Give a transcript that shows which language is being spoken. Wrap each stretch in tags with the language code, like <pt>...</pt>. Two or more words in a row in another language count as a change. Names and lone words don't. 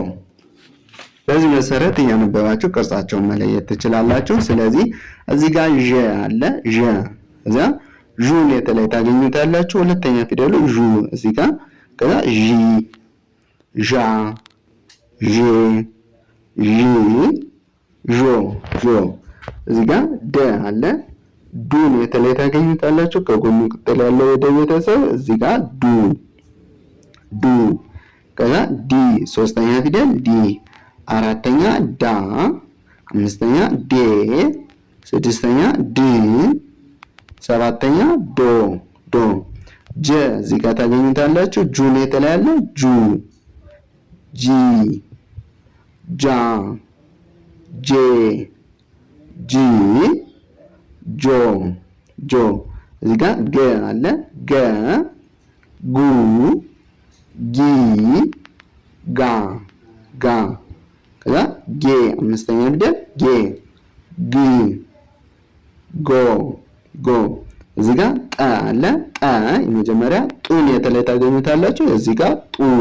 <am>በዚህ መሰረት እያነበባችሁ ቅርጻቸውን መለየት ትችላላችሁ። ስለዚህ እዚህ ጋር ዠ አለ ዠ፣ እዛ ዡን የተለይ ታገኙታላችሁ። ሁለተኛ ፊደሉ ዡ እዚህ ጋር፣ ከዛ ዢ ዣ ዤ ዢ ዦ ዦ። እዚህ ጋር ደ አለ ዱን የተለይ ታገኙታላችሁ። ከጎኑ ቅጥል ያለው ወደ ቤተሰብ እዚህ ጋር ዱ ዱ። ከዛ ዲ ሶስተኛ ፊደል ዲ፣ አራተኛ ዳ፣ አምስተኛ ዴ፣ ስድስተኛ ድ፣ ሰባተኛ ዶ ዶ። ጀ እዚህ ጋር ታገኙታላችሁ። ጁን የተለይ ያለ ጁ ጂ ጃ ጄ ጂ ጆ ጆ። እዚህ ጋር ገ አለ ገ ጉ ጊ ጋ ጋ። ከዛ ጌ አምስተኛ ፊደል ጌ ግ ጎ ጎ። እዚህ ጋር ጠ አለ ጠ የመጀመሪያ ጡን የተለይ ታገኙታላችሁ። እዚህ ጋር ጡ</am>